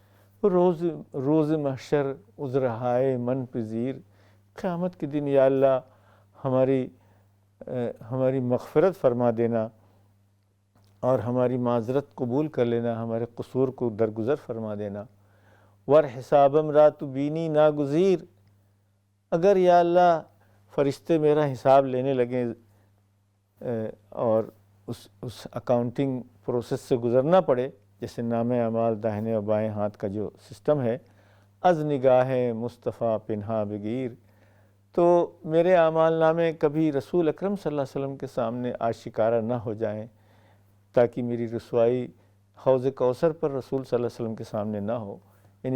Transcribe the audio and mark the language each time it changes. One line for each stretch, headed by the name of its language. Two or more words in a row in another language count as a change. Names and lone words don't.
Persian: روز محشر عذرہائے من پذیر،
Urdu: قیامت کے دن یا اللہ ہماری مغفرت فرما دینا اور ہماری معذرت قبول کر لینا، ہمارے قصور کو درگزر فرما دینا۔
Persian: ور حسابم را تو بینی ناگزیر،
Urdu: اگر یا اللہ فرشتے میرا حساب لینے لگیں اور اس اکاؤنٹنگ پروسیس سے گزرنا پڑے، جیسے نامہ اعمال داہنے اور بائیں ہاتھ کا جو سسٹم ہے،
Persian: از نگاہ مصطفیٰ پنہا بگیر،
Urdu: تو میرے اعمال نامے کبھی رسول اکرم
Arabic: صلی اللہ علیہ وسلم
Urdu: کے سامنے آشکارا نہ ہو جائیں، تاکہ میری رسوائی حوض کوثر پر رسول
Arabic: صلی اللہ علیہ وسلم
Urdu: کے سامنے نہ ہو۔